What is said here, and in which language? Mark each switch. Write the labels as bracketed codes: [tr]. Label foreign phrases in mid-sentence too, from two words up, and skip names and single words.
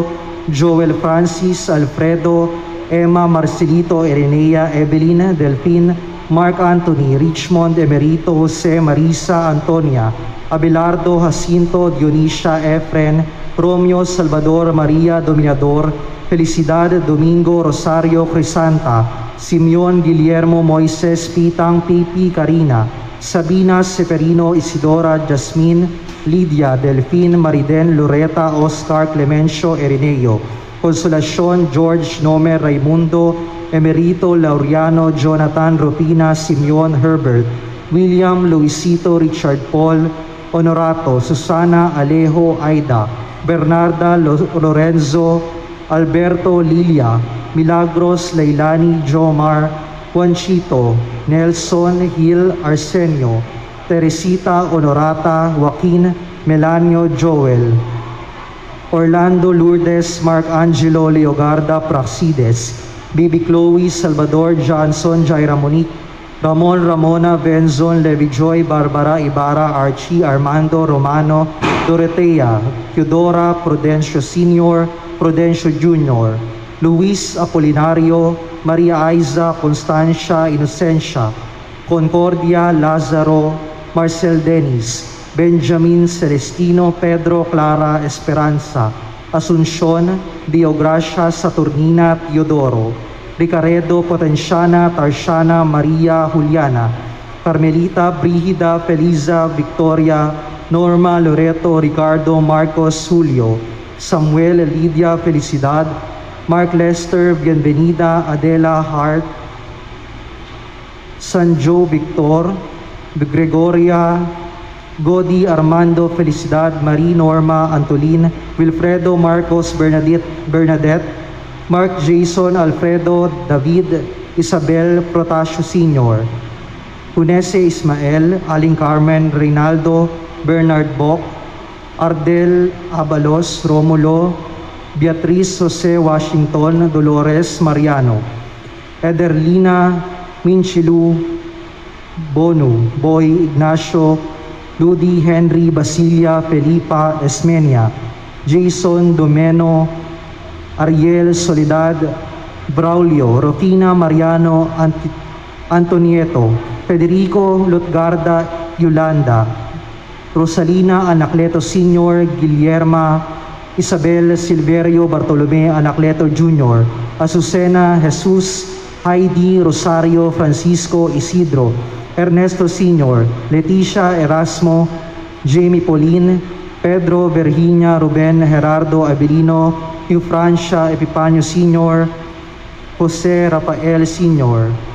[en] Joel Francis Alfredo, Emma Marcelito Erenea Evelyn Delphine, Mark Anthony Richmond Emerito Jose Marisa Antonia, Abelardo Jacinto Dionisia Efren, Romeo Salvador Maria Dominador, Felicidad Domingo Rosario Crisanta, Simeon Guillermo Moises Pitang Pipi Karina, Sabina Seferino Isidora Jasmine, Lydia Delphine Mariden Loreta Oscar Clemencio Erineo, Consolacion George Nomer Raimundo, Emerito Laureano Jonathan Rupina Simeon Herbert, William Luisito Richard Paul, Honorato Susana Alejo Aida, Bernarda Lorenzo Alberto Lilia, Milagros Leilani Jomar, Juanchito, Nelson Gil Arsenio, Teresita Honorata Joaquin Melanio Joel, Orlando Lourdes Mark Angelo Leogarda Praxides, Baby Chloe Salvador Johnson Jaira Monique, Ramon Ramona Benzon Levijoy Barbara Ibarra Archie Armando Romano Dorotea Theodora Prudencio Sr., Prudencio Jr., Luis Apolinario, Maria Aiza Constancia Inocencia, Concordia Lazaro, Marcel Dennis, Benjamin Celestino Pedro Clara Esperanza, Asuncion Diogracia Saturnina Teodoro, Ricaredo Potenciana Tarsiana Maria Juliana, Carmelita Brigida Feliza Victoria, Norma Loreto Ricardo Marcos Julio, Samuel Lydia Felicidad, Mark Lester Bienvenida Adela Hart, Sanjo Victor, Gregoria Godi Armando Felicidad, Marie Norma Antolin, Wilfredo Marcos Bernadette, Mark Jason Alfredo David, Isabel Protasio Sr., Hunese Ismael, Aling Carmen Reynaldo, Bernard Bock, Ardel Abalos Romulo, Beatriz Jose Washington, Dolores Mariano, Ederlina Minchilu Bonu, Boy Ignacio, Ludi Henry Basilia Felipa Esmenia, Jason Domeno, Ariel Soledad Braulio, Rofina Mariano Antonieto, Federico Lutgarda Yolanda, Rosalina Anacleto Sr., Guillerma Isabel Silverio Bartolome Anacleto Jr., Azucena Jesus, Heidi Rosario Francisco Isidro, Ernesto Sr., Leticia Erasmo, Jamie Pauline, Pedro Virginia Ruben Gerardo Abilino, Eufrancia Epipanio Sr., Jose Rafael Sr.,